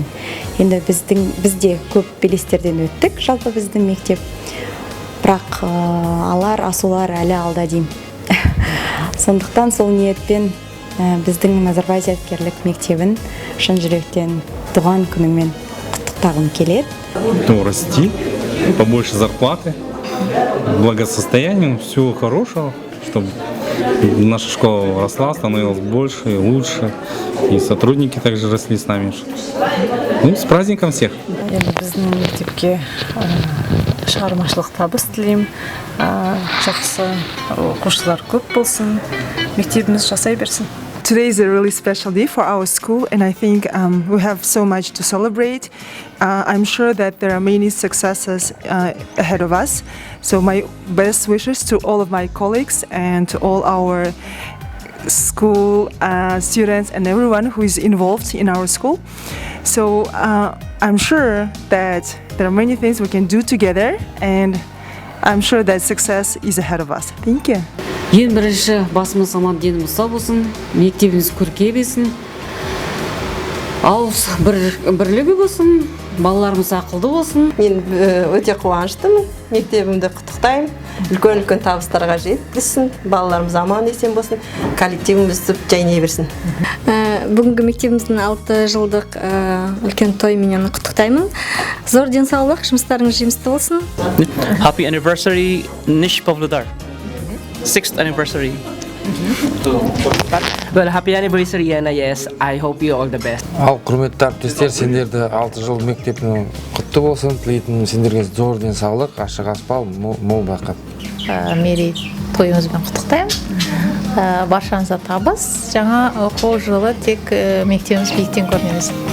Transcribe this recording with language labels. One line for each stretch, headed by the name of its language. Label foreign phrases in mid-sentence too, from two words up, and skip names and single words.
Kazakh: Енді бізде көп белестерден өттік, жалпы біздің мектеп. Бірақ алар, асулар әлі алда деймін. Сондықтан сол ниетпен біздің Назарбай зияткерлік мектебін шын жүректен туған күніңмен құттықтағым келеді.
Russian: Расти, побольше зарплаты, благосостояние, всего хорошего, чтобы наша школа росла, становилась больше и лучше, и сотрудники также росли с нами. Ну, с праздником всех!
Kazakh: Біздің мектепке шығармашылық табыс тілеймін, жақсы оқушылар көп болсын, мектебіміз жасай берсін.
English: Today is a really special day for our school, and I think we have so much to celebrate. I'm sure that there are many successes ahead of us. So my best wishes to all of my colleagues and to all our school students and everyone who is involved in our school. So I'm sure that there are many things we can do together, and I'm sure that success is ahead of us. Thank you.
Kazakh: Ең бірінші басымыз аман деніміз сау болсын, мектебіміз көрке бесін, ауыз бірлігі болсын, балаларымыз ақылды болсын. Мен өте қуаныштымын, мектебімді құттықтаймын, үлкен табыстарға жеткізсін, балаларымыз аман есен болсын, коллективіміз жайнай берсін. Бүгінгі мектебіміздің 6 жылдық үлкен тойменен құттықтаймын. Зор денсаулық, жұмыстарыңыз жемісті болсын.
English: Happy anniversary, Nish Pavlodar. 6th anniversary. Well, happy anniversary, and yes, I hope you all the best.
Kazakh: Ал құрметті әріптестер, сендерді 6 жыл мектептің құтты болсын, тілейтін сендерге зор денсаулық, ашық аспал, мол бақыт. Мерей тойыңызбен құттықтаймын. Баршаңызға табыс. Жаңа оқу жылы тек мектебіміз биіктен көрінеміз.